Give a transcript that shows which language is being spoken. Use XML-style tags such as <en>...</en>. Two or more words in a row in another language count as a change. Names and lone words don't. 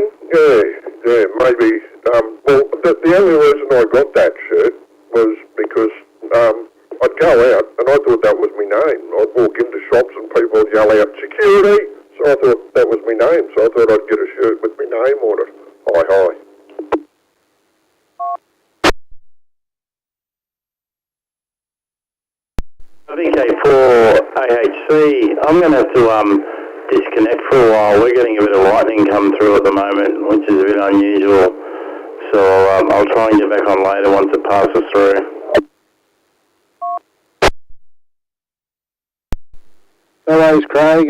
<en>Yeah, maybe. Well, the only reason I got that shirt was because I'd go out and I thought that was my name. I'd walk into shops and people would yell out, "Security!" So I thought that was my name. So I thought I'd get a shirt with my name on it. Hi. VK4AHC, I'm going to have to disconnect for a while. We're getting a bit of lightning come through at the moment, which is a bit unusual. So I'll try and get back on later once it passes through. No worries, Craig.</en>